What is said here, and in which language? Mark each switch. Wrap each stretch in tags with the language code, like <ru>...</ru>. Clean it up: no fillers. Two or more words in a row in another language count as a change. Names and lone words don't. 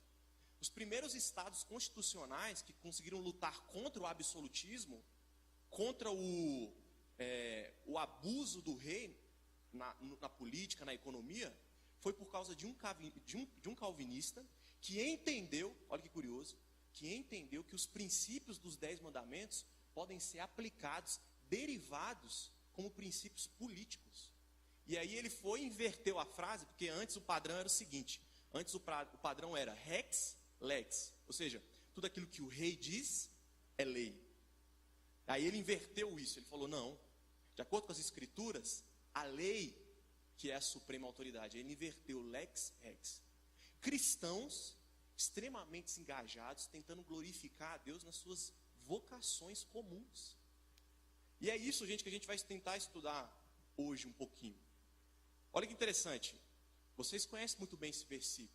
<pt>Os primeiros estados constitucionais que conseguiram lutar contra o absolutismo, contra o abuso do rei na política, na economia, foi por causa de um calvinista que entendeu, olha que curioso, que entendeu que os princípios dos 10 mandamentos podem ser aplicados, derivados como princípios políticos. E aí ele foi e inverteu a frase, porque antes o padrão era o seguinte, antes o padrão era</pt> <la>rex, lex,</la> <pt>ou seja, tudo aquilo que o rei diz é lei. Aí ele inverteu isso, ele falou, não, de acordo com as escrituras, a lei que é a suprema autoridade. Ele inverteu</pt> <la>lex, rex.</la> <pt>Cristãos extremamente engajados, tentando glorificar a Deus nas suas vocações comuns. E é isso, gente, que a gente vai tentar estudar hoje um pouquinho. Olha que interessante, vocês conhecem muito bem esse versículo.</pt>